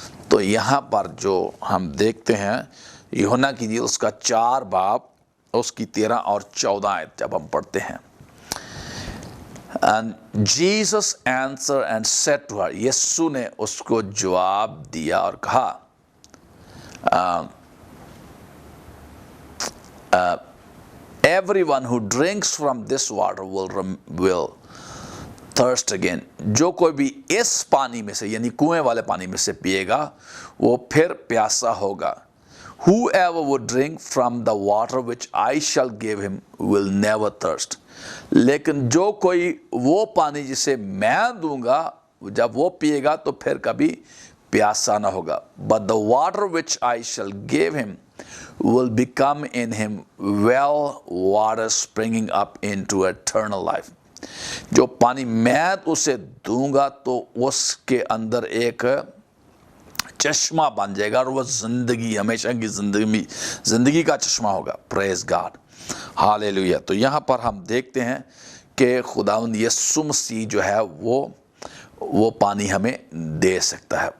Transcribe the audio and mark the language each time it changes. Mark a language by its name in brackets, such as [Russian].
[Hindi] तो यहाँ पर जो हम देखते हैं यूहन्ना की इंजील उसका 4 बाब उसकी 13 और 14 आयत जब हम पढ़ते हैं, [English] And Jesus answered and said to her, [Hindi] यीशु ने उसको जवाब दिया और कहा, [English] everyone who drinks from this water will thirst again। [Hindi] जो कोई भी इस पानी में से यानी कुएं वाले पानी में से पिएगा वो फिर प्यासा होगा। [English] Whoever would drink from the water which I shall give him will never thirst। [Hindi] लेकिन जो कोई वो पानी जिसे मैं दूंगा जब वो पिएगा तो फिर कभी प्यासा ना होगा। [English] But the water which I shall give him will become in him well water springing up into eternal life। [Hindi] जो पानी मैं उसे दूंगा तो उसके अंदर एक चश्मा बन जाएगा, और वो ज़िंदगी, हमेशा की ज़िंदगी का चश्मा होगा। Praise God, hallelujah. तो यहाँ पर हम देखते हैं कि खुदावंद यीशु मसीह जो है वो पानी हमें दे सकता है।